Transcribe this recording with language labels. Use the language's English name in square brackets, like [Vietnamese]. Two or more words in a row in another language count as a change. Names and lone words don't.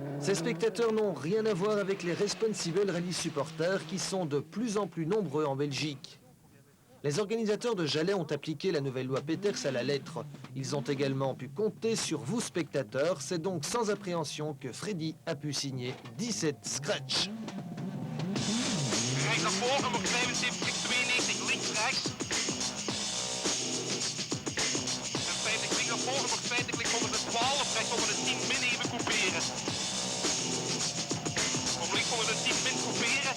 [French] Ces spectateurs n'ont rien à voir avec les [English] Responsible Rally supporters [French] qui sont de plus en plus nombreux en Belgique. Les organisateurs de Jalais ont appliqué la nouvelle loi Peters à la lettre. Ils ont également pu compter sur vous spectateurs. C'est donc sans appréhension que Freddy a pu signer 17 scratchs. [Dutch] Rechts naar voren, nog 75, 92, links, rechts. En 50 links naar voren, nog 50, links onder de 12, rechts onder de 10 min even couperen. Van links onder de 10 min couperen.